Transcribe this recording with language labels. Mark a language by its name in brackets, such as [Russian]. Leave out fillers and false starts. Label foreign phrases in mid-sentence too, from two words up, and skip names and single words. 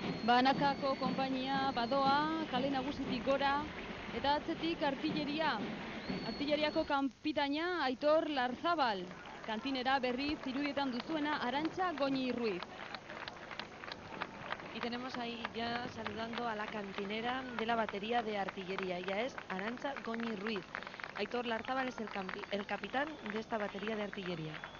[Basque] Banakako konpainia badoa, kale nagusitik gora, eta atzetik artilleriako kanpitaina Aitor Larzabal. Kantinera berriz irudietan duzuena Arantxa Goñi Ruiz. [Spanish] Y tenemos ahí ya saludando a la cantinera de la batería de artillería. Ella es Arantxa Goñi Ruiz. Aitor Larzábal es el capitán de esta batería de artillería.